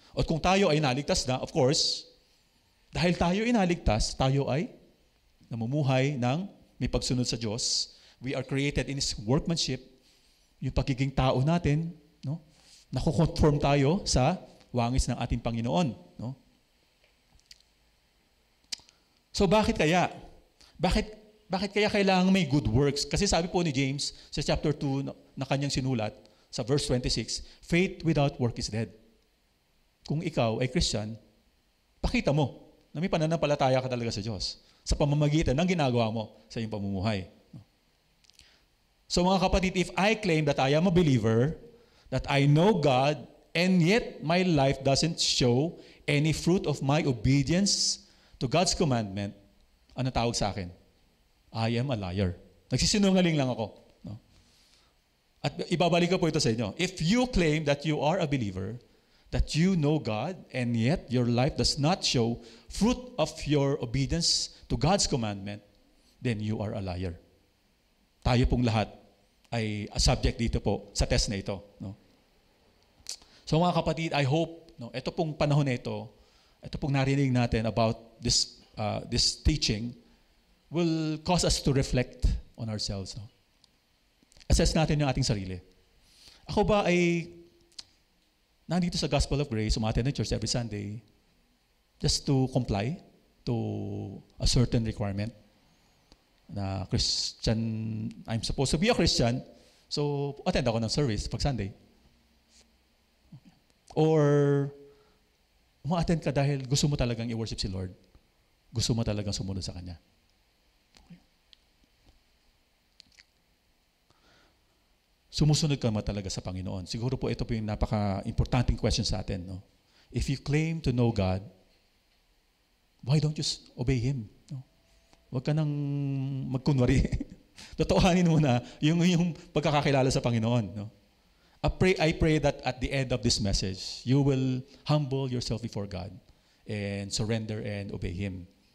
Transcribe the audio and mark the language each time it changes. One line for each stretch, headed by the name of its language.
Filipino: At kung tayo ay naligtas na, of course, dahil tayo ay naligtas, tayo ay namumuhay ng may pagsunod sa Diyos.
English: We are created in His workmanship.
Filipino: Yung pagiging tao natin, no? Nakukonform tayo sa wangis ng ating Panginoon. No? So bakit kaya? Bakit kaya kailangan may good works? Kasi sabi po ni James sa chapter 2 na kanyang sinulat, sa verse 26,
English: faith without work is dead.
Filipino: Kung ikaw ay Christian, pakita mo na may pananampalataya ka talaga sa Diyos sa pamamagitan ng ginagawa mo sa iyong pamumuhay. So mga kapatid,
English: if I claim that I am a believer, that I know God, and yet my life doesn't show any fruit of my obedience to God's commandment,
Filipino: ano tawag sa akin?
English: I am a liar.
Filipino: Nagsisinungaling lang ako. No? At ibabalik ko po ito sa inyo.
English: If you claim that you are a believer, that you know God, and yet your life does not show fruit of your obedience to God's commandment, then you are a liar.
Filipino: Tayo pong lahat ay subject dito po sa test na ito. No? So mga kapatid, I hope, no, ito pong panahon na ito pong narinig natin
English: about this teaching will cause us to reflect on ourselves.
Filipino: No? Assess natin yung ating sarili. Ako ba ay nandito sa
English: Gospel of Grace, umattend ng church every Sunday, just to comply to a certain requirement na Christian, I'm supposed to be a Christian, so attend ako ng service pag Sunday.
Filipino: Or uma-attend ka dahil gusto mo talagang i-worship si Lord. Gusto mo talagang sumunod sa Kanya. Sumusunod ka ba talaga sa Panginoon? Siguro po ito po yung napaka-importanting question sa atin. No?
English: If you claim to know God, why don't you obey Him? No?
Filipino: Huwag ka nang magkunwari. Totoohanin mo na yung pagkakakilala sa Panginoon. No?
English: I pray that at the end of this message, you will humble yourself before God and surrender and obey Him.